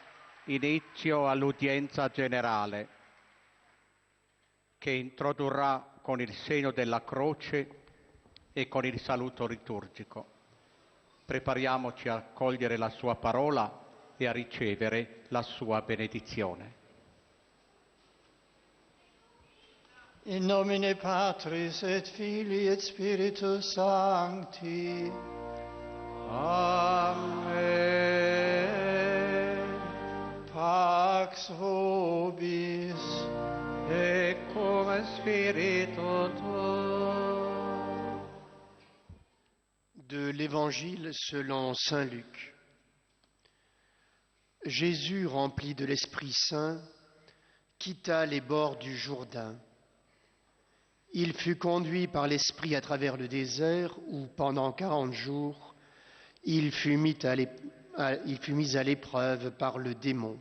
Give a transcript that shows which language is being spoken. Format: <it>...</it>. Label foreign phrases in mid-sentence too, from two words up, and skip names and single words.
<it>inizio all'udienza generale che introdurrà con il segno della croce e con il saluto liturgico. Prepariamoci a cogliere la sua parola e a ricevere la sua benedizione.</it> <la>In nomine Patris et Filii et Spiritus Sancti. Amen. Pax vobis, et cum spiritu tuo.</la> <fr>De l'Évangile selon saint Luc. Jésus, rempli de l'Esprit Saint, quitta les bords du Jourdain. Il fut conduit par l'Esprit à travers le désert où, pendant 40 jours, il fut mis à l'épreuve par le démon.</fr>